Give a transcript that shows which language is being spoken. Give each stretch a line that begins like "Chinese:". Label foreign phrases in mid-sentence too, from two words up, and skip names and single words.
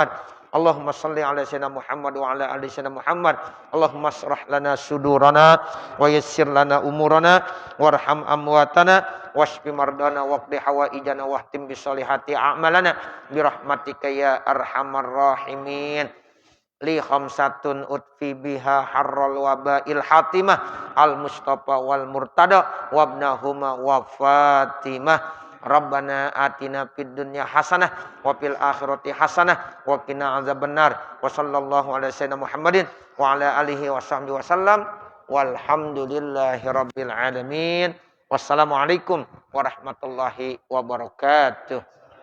Arabic: اللهم صل على سيدنا محمد وعلى آل سيدنا محمد. اللهم اشرح لنا صدورنا ويسر لنا أمورنا وارحم أمواتنا واشف مرضانا واقض حوائجنا واختم بالصالحات أعمالنا برحمتك يا أرحم الراحمين. لي خمسة أطفي بها حر الوباء الحاطمة المصطفى والمرتضى وابناهما وفاطمة. ربنا آتنا في الدنيا حسنة وفي الآخرة حسنة وقنا عذاب النار. وصلى الله على سيدنا محمد وعلى آله وصحبه وسلم. والحمد لله رب العالمين. والسلام عليكم ورحمة الله وبركاته.